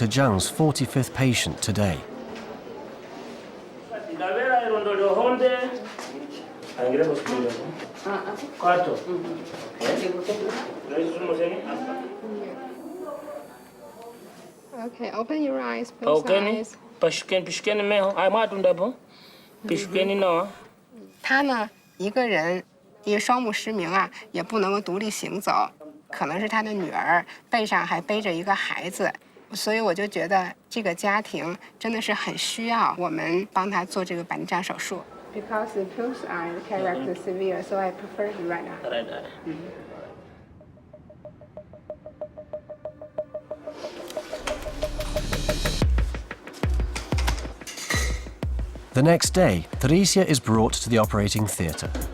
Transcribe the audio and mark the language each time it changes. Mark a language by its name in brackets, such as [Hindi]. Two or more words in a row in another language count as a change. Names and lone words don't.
[English] Zhang's 45th patient today. Okay, open your eyes, please. Okay, pishken mesmo. Ai matunda bom. Pishken não. [Chinese] 他呢，一个人，因为双目失明啊，也不能够独立行走，可能是他的女儿，背上还背着一个孩子，所以我就觉得这个家庭真的是很需要我们帮他做这个白内障手术。 [English] Because the both eye cataract is severe, so I prefer it right now. Right. The next day, Theresia is brought to the operating theatre.